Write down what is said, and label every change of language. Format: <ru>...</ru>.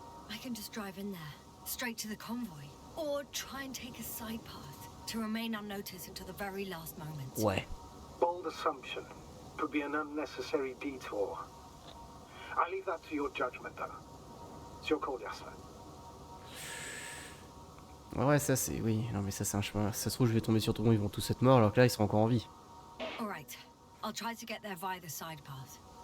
<en>I can just drive in there, straight to the convoy. Or try and take a side path to remain unnoticed until the very last moment.</en> <fr>Ouais.</fr> <en>Bold assumption. Could be an unnecessary detour. I leave that to your judgment, though. It's your call, Jasper.</en> <fr>Ouais, ça c'est... Oui, non mais ça c'est un chemin. Ça se trouve, je vais tomber sur tout le monde, ils vont tous être morts alors que là, ils sont encore en vie.</fr> <en>Alright, I'll try to get there via the side path.</en>